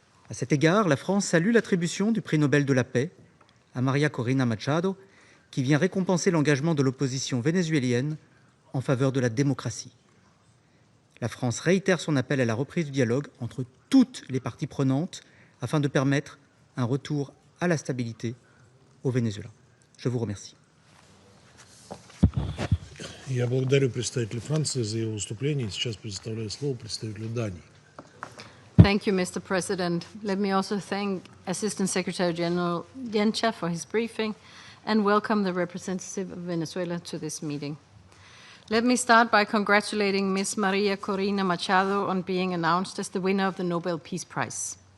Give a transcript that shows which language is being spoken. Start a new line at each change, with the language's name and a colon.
French: À cet égard, la France salue l'attribution du prix Nobel de la paix à María Corina Machado, qui vient récompenser l'engagement de l'opposition vénézuélienne en faveur de la démocratie. La France réitère son appel à la reprise du dialogue entre toutes les parties prenantes afin de permettre un retour à la stabilité au Venezuela. Je vous remercie.
Russian: Я благодарю представителя Франции за его выступление. Сейчас предоставляю слово представителю Дании.
English: Thank you, Mr. President. Let me also thank Assistant Secretary General Yencha for his briefing and welcome the representative of Venezuela to this meeting. Let me start by congratulating Ms. Maria Corina Machado on being announced as the winner of the Nobel Peace Prize.